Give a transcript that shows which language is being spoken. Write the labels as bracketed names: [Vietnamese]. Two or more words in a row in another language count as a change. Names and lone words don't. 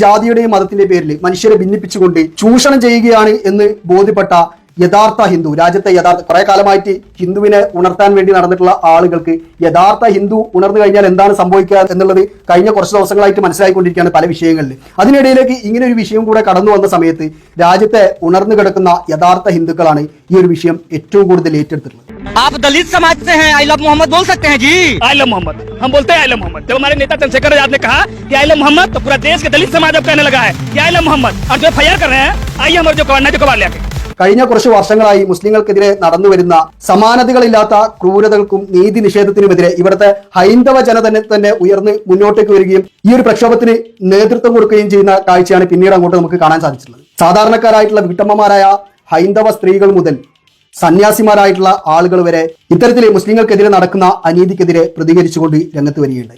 [Malayalam] ജാതിയുടെയും മതത്തിന്റെ പേരിൽ മനുഷ്യരെ ഭിന്നിപ്പിച്ചുകൊണ്ട് ചൂഷണം ചെയ്യുകയാണ് എന്ന് ബോധ്യപ്പെട്ട യഥാർത്ഥ ഹിന്ദു, രാജ്യത്തെ യഥാർത്ഥ കുറെ കാലമായിട്ട് ഹിന്ദുവിനെ ഉണർത്താൻ വേണ്ടി നടന്നിട്ടുള്ള ആളുകൾക്ക് യഥാർത്ഥ ഹിന്ദു ഉണർന്നു കഴിഞ്ഞാൽ എന്താണ് സംഭവിക്കുക എന്നുള്ളത് കഴിഞ്ഞ കുറച്ച് ദിവസങ്ങളായിട്ട് മനസ്സിലായിക്കൊണ്ടിരിക്കുകയാണ് പല വിഷയങ്ങളിൽ. അതിനിടയിലേക്ക് ഇങ്ങനെ ഒരു വിഷയം കൂടെ കടന്നു വന്ന സമയത്ത് രാജ്യത്തെ ഉണർന്നു കിടക്കുന്ന യഥാർത്ഥ ഹിന്ദുക്കളാണ് ഈ ഒരു വിഷയം ഏറ്റവും കൂടുതൽ ഏറ്റെടുത്തിട്ടുള്ളത്. [Hindi] आप दलित समाज से हैं, [English] I love Mohammad [Hindi] बोल सकते हैं जी? [English] I love Mohammad [Hindi] हम बोलते हैं [English] I love Mohammad. [Hindi] जब हमारे नेता चंद्रशेखर आजाद ने कहा कि [English] I love Mohammad [Hindi] तो पूरा देश के दलित समाज अब कहने लगा है कि [English] I love Mohammad. [Hindi] और जो FIR कर रहे हैं, आइए हमारे जो कवार लेके. [Malayalam] കഴിഞ്ഞ കുറച്ച് വർഷങ്ങളായി മുസ്ലിങ്ങൾക്കെതിരെ നടന്നു വരുന്ന സമാനതകളില്ലാത്ത ക്രൂരതകൾക്കും നീതി നിഷേധത്തിനുമെതിരെ ഇവിടുത്തെ ഹൈന്ദവ ജന തന്നെ ഉയർന്ന് മുന്നോട്ടേക്ക് വരികയും ഈ ഒരു പ്രക്ഷോഭത്തിന് നേതൃത്വം കൊടുക്കുകയും ചെയ്യുന്ന കാഴ്ചയാണ് പിന്നീട് അങ്ങോട്ട് നമുക്ക് കാണാൻ സാധിച്ചിട്ടുള്ളത്. സാധാരണക്കാരായിട്ടുള്ള വീട്ടമ്മമാരായ ഹൈന്ദവ സ്ത്രീകൾ മുതൽ സന്യാസിമാരായിട്ടുള്ള ആളുകൾ വരെ ഇത്തരത്തിൽ മുസ്ലിങ്ങൾക്കെതിരെ നടക്കുന്ന അനീതിക്കെതിരെ പ്രതികരിച്ചുകൊണ്ട് രംഗത്ത് വരികയുണ്ടായി.